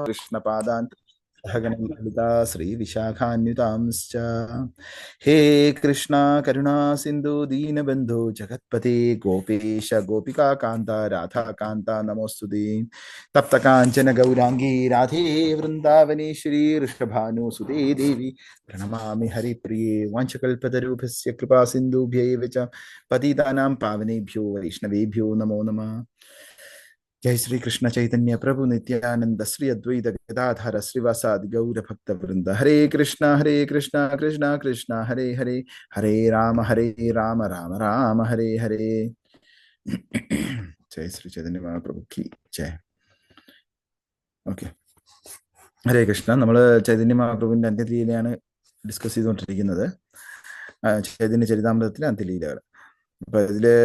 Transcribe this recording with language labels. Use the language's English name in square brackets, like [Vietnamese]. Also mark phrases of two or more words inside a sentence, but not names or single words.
[Sanskrit] കൃഷ്ണപാദാൻ ലളിതാ ശ്രീ വിശാഖാന്യുതാംശ്ച ഹേ കൃഷ്ണ കരുണാ സിന്ധു ദീനബന്ധു ജഗത്പതി ഗോപേശ ഗോപികാകാന്ത രാധാകാന്ത നമോസ്തുതേ തപ്ത കാഞ്ചന ഗൗരാംഗീ രാധേ വൃന്ദാവനേശ്വരി ഋഷഭാനുസുതേ ദേവി പ്രണമാമി ഹരിപ്രിയേ വാഞ്ചകൽപതരൂപസ്യ കൃപാ സിന്ധുഭ്യൈവ ച പതിതാനാം പാവനേഭ്യോ വൈഷ്ണവേഭ്യോ നമോ നമഃ. जय श्री कृष्ण चैतन्य प्रभु नित्यानंद श्री अद्वैत गदाधर श्रीवासादि गौर भक्त वृंद. हरे कृष्ण कृष्ण कृष्ण हरे हरे हरे राम राम राम हरे हरे. [Hindi] जय श्री चैतन्य महाप्रभु की जय. [Malayalam] ഓക്കെ, ഹരേ കൃഷ്ണ. നമ്മൾ ചൈതന്യ മഹാപ്രഭുവിൻ്റെ അന്ത്യലീലയാണ് ഡിസ്കസ് ചെയ്തുകൊണ്ടിരിക്കുന്നത്. ചൈതന്യ ചരിതാമൃതത്തിലെ അന്ത്യലീലകൾ. അപ്പം ഇതിൽ